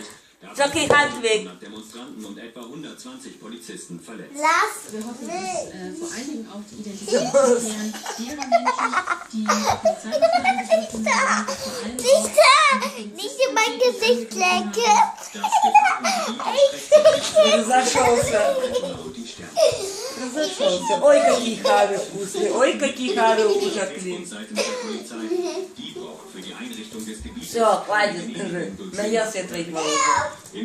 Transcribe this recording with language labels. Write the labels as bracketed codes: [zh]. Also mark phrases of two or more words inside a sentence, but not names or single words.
[de] Jockey, halt weg. Demonstranten und etwa 120 Polizisten verletzt. Lass Wir hoffen, mich. dass vor allen Dingen auch die Identität zu klären derer Menschen, die Polizeibeamten angegriffen haben, vor allem Nicht da. Nicht in mein Gesicht lecken. [ru] Разошелся. Разошелся. Ой, какие хары вкусные. Ой, какие хары ужасные. [de] Die braucht für die Einrichtung des Gebiets [ru] Все, хватит. Наелся твоих волос.